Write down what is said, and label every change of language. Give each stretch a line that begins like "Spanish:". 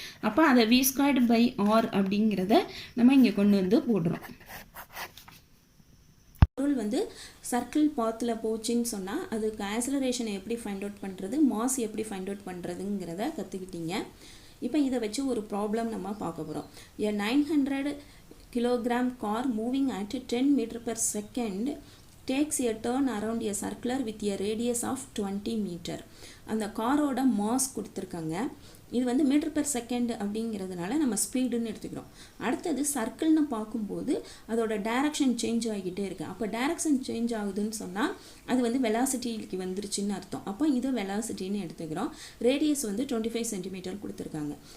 Tamil: அப்போ அதை we squared by R அப்படிங்கிறத நம்ம இங்கே கொண்டு வந்து போடுறோம். பொருள் வந்து சர்க்கிள் பாத்தில் போச்சுன்னு சொன்னால் அதுக்கு ஆக்ஸலரேஷனை எப்படி ஃபைண்ட் அவுட் பண்ணுறது, மாஸ் எப்படி ஃபைண்ட் அவுட் பண்ணுறதுங்கிறத கற்றுக்கிட்டீங்க. இப்போ இதை வச்சு ஒரு ப்ராப்ளம் நம்ம பார்க்க போகிறோம்.
English: A 900 kilogram car moving at 10 meter per second takes a turn around a circular with a radius of 20 meter.
Tamil: அந்த காரோட மாஸ் கொடுத்துருக்காங்க. இது வந்து மீட்டர் பெர் செகண்ட் அப்படிங்கிறதுனால நம்ம ஸ்பீடுன்னு எடுத்துக்கிறோம். அடுத்தது சர்க்கிள்னு பார்க்கும்போது அதோட டைரக்ஷன் சேஞ்ச் ஆகிக்கிட்டே இருக்குது. அப்போ டைரக்ஷன் சேஞ்ச் ஆகுதுன்னு சொன்னால் அது வந்து வெலாசிட்டிக்கு வந்துருச்சுன்னு அர்த்தம். அப்போ இதை வெலாசிட்டின்னு எடுத்துக்கிறோம். ரேடியஸ் வந்து 25 சென்டிமீட்டர் கொடுத்துருக்காங்க.